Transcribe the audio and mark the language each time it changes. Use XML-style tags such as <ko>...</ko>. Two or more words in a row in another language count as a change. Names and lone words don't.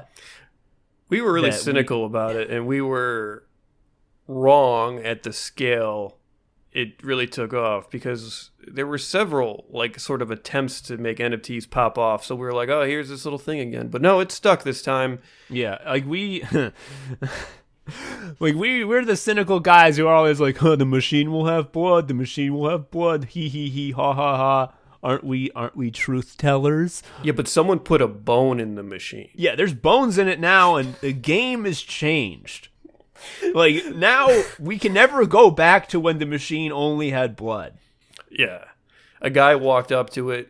<en>we were really cynical about it, and we were wrong at the scale it really took off, because there were several like sort of attempts to make NFTs pop off. So we were like, oh, here's this little thing again. But no, it stuck this time. Yeah, like we're the cynical guys who are always like, the machine will have blood, the machine will have blood, hee hee hee, ha ha ha. Aren't we truth tellers? Yeah, but someone put a bone in the machine. Yeah, there's bones in it now, and the game is changed. Like, now we can never go back to when the machine only had blood. Yeah. A guy walked up to it.</en>